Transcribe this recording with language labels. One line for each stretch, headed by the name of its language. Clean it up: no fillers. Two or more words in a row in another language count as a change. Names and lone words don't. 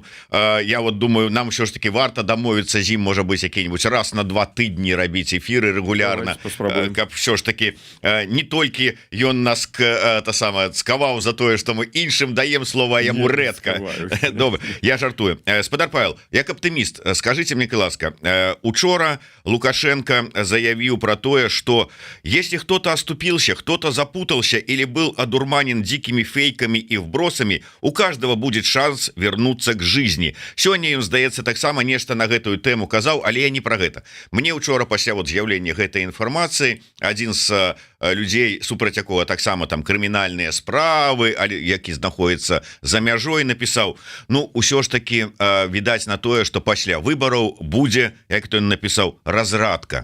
Belarusian: Я вот думаю, нам все ж таки варта дамовіцца з ім, можа быць, які-нибудь раз на 2 тыдні рабіць эфіры регулярна, каб все ж таки не толькі ён нас скаваў за тое, што мы іншым даем слова, яму рэдка. Добра, я жартую. Спадар Павел, як аптыміст,
Russian: скажите мне,
Belarusian: ласка, учора Лукашенко заявіў про тое,
Russian: что если кто-то оступился, кто-то запутался или был одурманен дикими фейками и вбросами, у каждого будет шанс вернуться к жизни.
Belarusian: Сёння ён, здаецца, таксама нешта на гэтую тэму казаў, але я не пра гэта. Мне учора пасля вот з'яўлення гэтай інфармацыі адзін з людзей, супраць якога таксама там крымінальныя справы, які знаходіцца за мяжой, напісаў: ну, усё ж таки відаць на тое, што пасля выбараў будзе, як то ён напісаў, разрадка.